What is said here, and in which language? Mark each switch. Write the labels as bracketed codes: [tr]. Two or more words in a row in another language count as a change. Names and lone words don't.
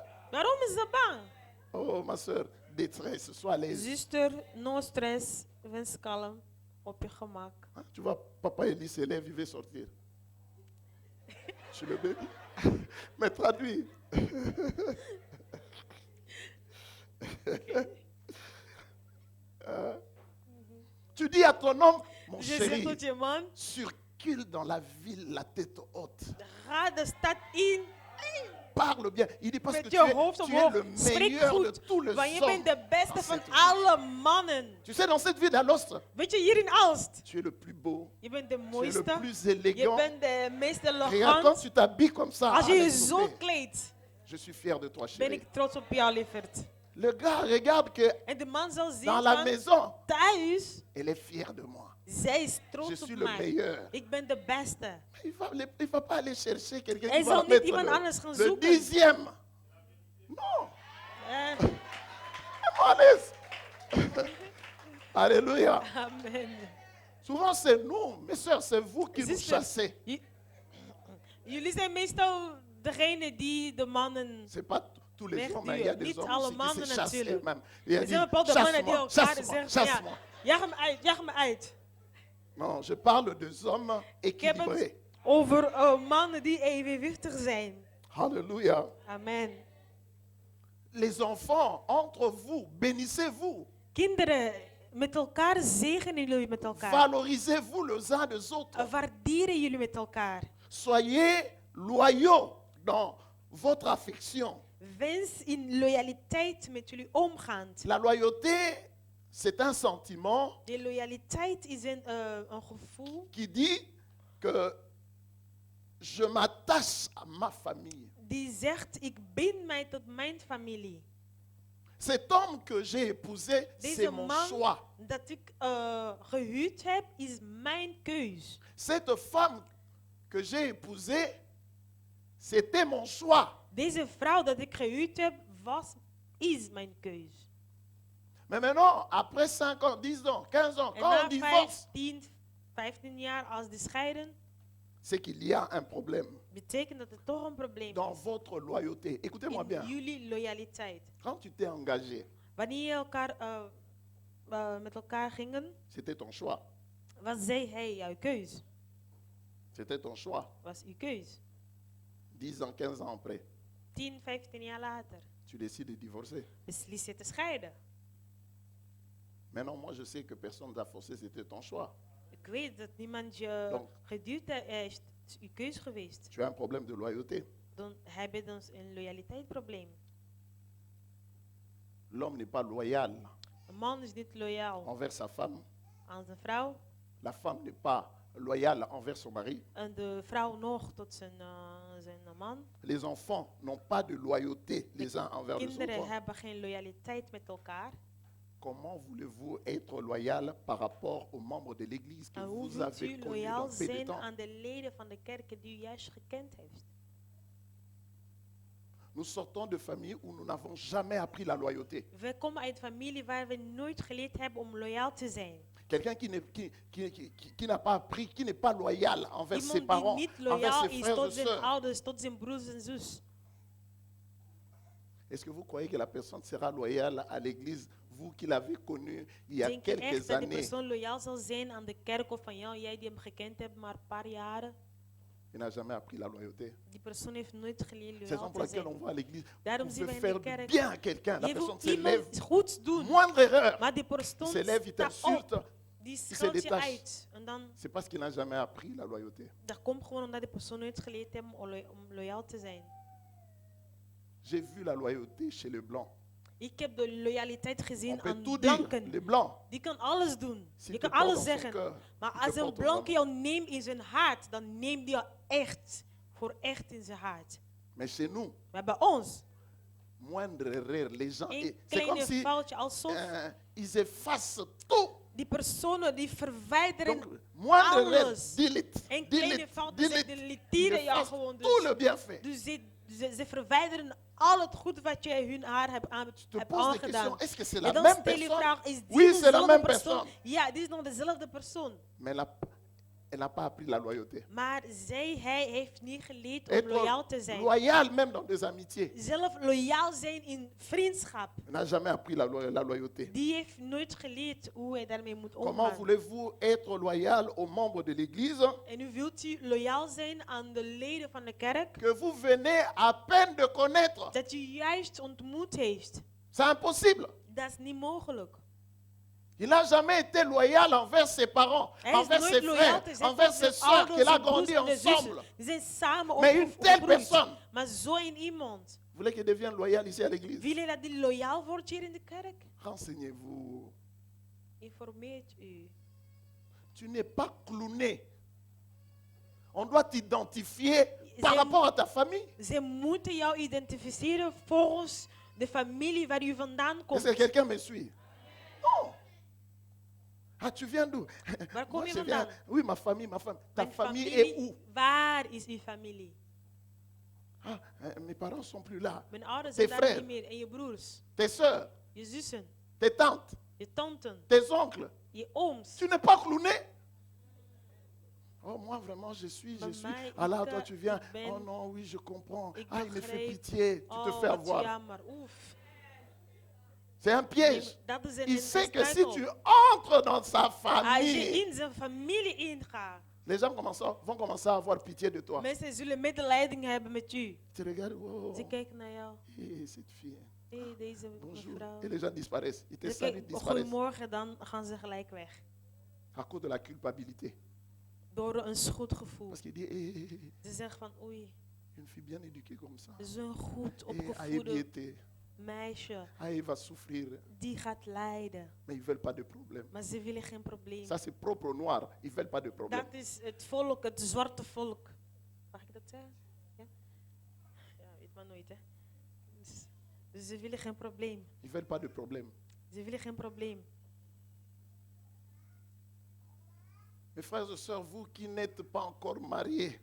[nl] Waarom is ze bang? [fr] Oh, ma soeur, détresse, sois à l'aise. [nl] Zuster, [en] no stress. [nl] Wees kalm. Op je gemak. [fr] Hein, tu vois, papa Elie se lève, il veut sortir. Je le bénis. Mais traduis. Tu dis à ton homme, mon [nl] Je zeg [fr] chéri, [nl] tot je man, [fr] circule dans la ville la tête haute. [nl] ga de stad in. [fr] Parle bien. Il dit parce que [nl] Met [fr] tu [nl] je [fr] es, [nl] hoofd [fr] tu es [nl] omhoog. [fr] le [nl] Spreek [fr] meilleur de [nl] goed. [fr] tous les [nl] Want je [fr] hommes. [nl] bent de beste [fr] dans [nl] van [fr] cette ville. [nl] alle mannen. [fr] Tu sais, dans cette ville d'Alost, [nl] Weet je, hier in Aalst. [fr] tu es le plus beau, [nl] Je bent de [fr] tu es le [nl] mooiste. [fr] plus [nl] Je [fr] élégant. [nl] bent de meest [fr] Regarde, quand [nl] elegant. [fr] tu t'habilles comme ça, [nl] Als je je [fr] laisse [nl] zo [fr] tomber. [nl] kleedt, [fr] Je suis fier de toi, [nl] ben [fr] chérie. [nl] ik trots op jou, lieverd. [fr] Le gars regarde que [nl] En de man zal zien [fr] dans la [nl] van, [fr] maison, [nl] thuis, [fr] elle est fière de moi. [nl] zij is [fr] Je [nl] trots op [fr] suis le [nl] mij. [fr] meilleur. [nl] Ik ben de beste. [fr] Il ne va pas aller chercher quelqu'un [nl] Hij [fr] qui va [nl] zal niet [fr] mettre [nl] iemand anders gaan [fr] le [nl] zoeken. [fr] 10e. Non, Eh, allez. Alléluia. [nl] Amen. [fr] Souvent, c'est nous, mes soeurs, c'est vous qui nous [nl] Zuster, [fr] chassez. [nl] Jullie zijn meestal degene die de mannen. [fr] Ce n'est pas tous les hommes, mais il y a des [nl] Niet [fr] hommes [nl] alle [fr] aussi qui [nl] mannen [fr] se chassent [nl] natuurlijk. [fr] eux-mêmes. Il a [nl] Er [fr] dit, [nl] zijn bepaalde mannen die [fr] chasse-moi, [nl] elkaar [fr] chasse-moi, [nl] zeggen van, ja, [fr] chasse-moi. [nl] jag me uit. [fr] Non, je parle des hommes [nl] Ik heb [fr] équilibrés. [nl] het over mannen die evenwichtig zijn. [fr] Alléluia. [nl] Amen. [fr] Les enfants, entre vous, bénissez-vous. [nl] Kinderen, met elkaar zegenen jullie met elkaar. [fr] Valorisez-vous les uns des autres. [nl] Waarderen jullie met elkaar. [fr] Soyez loyaux dans votre affection. [nl] Wens in loyaliteit met jullie omgaan. [fr] La loyauté, c'est un sentiment [nl] De loyaliteit is een gevoel [fr] qui dit que je m'attache à ma famille. [nl] die zegt, ik bind mij tot mijn familie. [fr] Cet homme que j'ai épousé, c'est [nl] Deze [fr] mon [nl] man [fr] choix. [nl] dat ik gehuwd heb, is mijn keus. [fr] Cette femme que j'ai épousée, c'était mon choix. [nl] Deze vrouw dat ik gehuwd heb, is mijn keus. [fr] Mais maintenant, après 5 ans, 10 ans, 15 ans, [nl] En [fr] quand on [nl] na [fr] divorce, [nl] 15 jaar als die scheiden, [fr] c'est qu'il y a un problème [nl] betekent dat er toch een probleem [fr] dans [nl] is. [fr] votre loyauté. Écoutez-moi [nl] In [fr] bien. [nl] jullie loyaliteit. [fr] Quand tu t'es engagé, [nl] Wanneer je met elkaar gingen, [fr] c'était ton choix. [nl] was hij jouw keus. [fr] C'était ton choix. [nl] Was uw keus. [fr] 10 ans, 15 ans après, [nl] 10, 15 jaar later [fr] tu décides de divorcer. [nl] beslis je te scheiden. [fr] Maintenant, moi, je sais que personne ne t'a forcé, c'était ton choix. [nl] Ik weet dat niemand je [fr] Donc- [nl] geduwd heeft. Het is uw keus geweest. [fr] Tu as un problème de loyauté. [nl] Dan heb je dus een loyaliteitsprobleem. [fr] L'homme n'est pas loyal [nl] Een man is niet loyaal [fr] envers sa femme. [nl] aan zijn vrouw. [fr] La femme n'est pas loyale envers son mari. [nl] En de vrouw nog tot zijn man. [fr] Les enfants n'ont pas de loyauté les uns envers les [nl] Kinderen [fr] autres. [nl] hebben geen loyaliteit met elkaar. [fr] Comment voulez-vous être loyal par rapport aux membres de l'église que [nl] En hoe [fr] vous [nl] wilt [fr] avez [nl] u [fr] connus [nl] loyaal [fr] dans peu de [nl] zijn [fr] temps? [nl] aan de leden van de kerken die u juist gekend heeft? [fr] Nous sortons de familles où nous n'avons jamais appris la loyauté. [nl] We komen uit een familie waar we nooit geleerd hebben om loyaal te zijn. [fr] Quelqu'un qui n'a pas appris, qui n'est pas loyal envers ses [nl] Iemand die [fr] parents, [nl] niet [fr] envers [nl] loyaal [fr] ses [nl] is [fr] frères [nl] tot [fr] et [nl] zijn [fr] sœurs. [nl] ouders, tot zijn broers en zus. [fr] Est-ce que vous croyez que la personne sera loyale à l'église, vous qui l'avez connu il y a [nl] Denk je echt [fr] quelques [nl] dat die [fr] années? [nl] persoon loyaal zal zijn aan de kerk of van jou, jij die hem gekend hebt maar een paar jaren? [fr] Il n'a jamais appris la loyauté. [nl] Die persoon heeft nooit geleerd [fr] C'est la [nl] loyaal [fr] raison pour [nl] te [fr] laquelle [nl] zijn. [fr] on va à l'église. [nl] Daarom [fr] Vous [nl] zien [fr] pouvez [nl] wij in de [fr] faire du [nl] kerk. [fr] bien à quelqu'un. La [nl] Je [fr] personne [nl] wil [fr] s'élève. [nl] iemand goeds doen, [fr] Moindre erreur. [nl] maar die persoon [fr] Il s'élève, il [nl] staat op. [fr] t'insulte. [nl] Die [fr] se [nl] schat je [fr] détache. [nl] uit. En dan, [fr] C'est parce qu'il n'a jamais appris la loyauté. [nl] dat komt gewoon omdat die persoon nooit geleerd heeft om loyaal te zijn. [fr] J'ai vu la loyauté chez les blancs. [nl] Ik heb de loyaliteit [fr] On [nl] gezien [fr] peut [nl] aan [fr] tout dire. [nl] blanken. [fr] Les blancs. [nl] Die kan alles doen. [fr] S'il [nl] Die [fr] te [nl] kan [fr] porte [nl] alles [fr] dans son [nl] zeggen. [fr] cœur, [nl] Maar [fr] il te [nl] als een [fr] porte [nl] blanke [fr] vraiment. [nl] jou neemt in zijn hart, dan neemt die jou echt. Voor echt in zijn hart. [fr] Mais chez nous, [nl] Maar bij ons, [fr] moindre erreur, les gens, [nl] een [fr] c'est comme [nl] kleine [fr] si [nl] foutje, alsof [fr] ils effacent tout. [nl] die personen die verwijderen [fr] Donc, moindre erreur, [nl] alles. [fr] delete, [nl] Een kleine [fr] delete, [nl] fout, ze [fr] delete. Ils [nl] deleteren jou [fr] effacent [nl] gewoon. [fr] tout le [nl] Dus, [fr] bienfait. [nl] dus ze verwijderen al het goed wat jij hun haar hebt [fr] Je te pose des [nl] aangedaan. [fr] questions. Est-ce que c'est [nl] En [fr] la [nl] dan [fr] même [nl] stel je [fr] personne? [nl] vraag, is die [fr] Oui, c'est la [nl] dezelfde [fr] même [nl] persoon? [fr] personne. [nl] Ja, dit is nog dezelfde persoon. [fr] Mais elle n'a pas appris la loyauté. [nl] Maar hij heeft niet geleerd om loyaal te [fr] Être [nl] zijn. [fr] loyal même dans des amitiés. [nl] Zelf loyaal zijn in vriendschap. [fr] Elle n'a jamais appris la loyauté. [nl] Die heeft nooit geleerd hoe hij daarmee moet [fr] Comment [nl] omgaan. [fr] voulez-vous être loyal aux membres de l'église [nl] En nu wilt u loyaal zijn aan de leden van de kerk [fr] que vous venez à peine de connaître? [nl] dat u juist ontmoet heeft. [fr] C'est impossible. [nl] Dat is niet mogelijk. [fr] Il n'a jamais été loyal envers ses parents, [nl] Hij is [fr] envers [nl] nooit [fr] ses [nl] loyaal [fr] frères, [nl] te zijn [fr] envers [nl] voor zijn [fr] ses soeurs, [nl] ouders, [fr] qu'il a [nl] zijn broers [fr] grandi [nl] en de zussen. [fr] ensemble. [nl] Die zijn samen [fr] Mais une telle [nl] opgegroeid. [fr] personne, [nl] Maar zo in iemand. [fr] vous voulez qu'il devienne loyal ici à l'église? [nl] Wil je dat die loyaal wordt hier in de kerk? [fr] Renseignez-vous. [nl] Informeert u. [fr] Tu n'es pas clowné. On doit t'identifier par [nl] Ze- [fr] rapport à ta famille. [nl] Ze moeten jou identificeren volgens de familie waar u vandaan komt. [fr] Est-ce que quelqu'un me suit? Non. Ah, tu viens d'où? [nl] Waar kom [fr] Moi, [nl] je [fr] je viens. [nl] vandaan? [fr] Oui, ma famille, ma femme. Ta [nl] Mijn [fr] famille [nl] familie, [fr] est où? [nl] waar is uw familie? [fr] Ah, mes parents sont plus là. [nl] Mijn ouders [fr] Tes [nl] zijn daar [fr] frères. [nl] niet meer. En je broers, [fr] Tes soeurs, [nl] je zussen, [fr] tes tantes, [nl] je tanten, [fr] tes oncles. [nl] je ooms. [fr] Tu n'es pas clowné. Oh, moi vraiment, je suis. Maman, Ah là, [nl] ik, [fr] toi, tu viens. [nl] ik ben- [fr] Oh non, oui, je comprends. [nl] ik [fr] Ah, il me fait [nl] begrijp. [fr] pitié. Tu te [nl] Oh, [fr] fais [nl] wat [fr] avoir. [nl] jammer. Oef. [fr] C'est un piège. [nl] Dat is [fr] Il sait que si [nl] struikel. [fr] tu entres dans sa [nl] Als je [fr] famille, [nl] in zijn familie ingaat, [fr] les gens vont commencer à avoir pitié de toi. [nl] mensen zullen medelijden hebben met u. [fr] Tu regardes, oh, [nl] Ze kijken naar jou. [fr] cette fille. [nl] Hé, deze [fr] Bonjour. [nl] mevrouw. [fr] Et les gens disparaissent. Ils te [nl] Ze [fr] saluent, [nl] kijken, [fr] disparaissent. [nl] goedemorgen, dan gaan ze gelijk weg. [fr] À cause de la culpabilité. [nl] Door een schuldgevoel. [fr] Parce qu'il dit, [nl] Ze zeggen van, oei, [fr] une fille bien éduquée comme ça. [nl] zo'n goed [fr] Et Aïe [nl] opgevoede [fr] biété. [nl] meisje, [fr] Aïe va souffrir. [nl] die gaat lijden. [fr] Mais ils ne veulent pas de problème. [nl] Maar ze willen geen probleem. [fr] Ça, c'est propre aux Noirs. Ils ne veulent pas de problème. [nl] Dat is het volk, het zwarte volk. Mag ik dat zeggen? Ja? Ja, weet maar nooit, hè. Dus ze willen geen probleem. [fr] Ils ne veulent pas de problème. [nl] Ze willen geen probleem. [fr] Mes frères et sœurs, vous qui n'êtes pas encore mariés,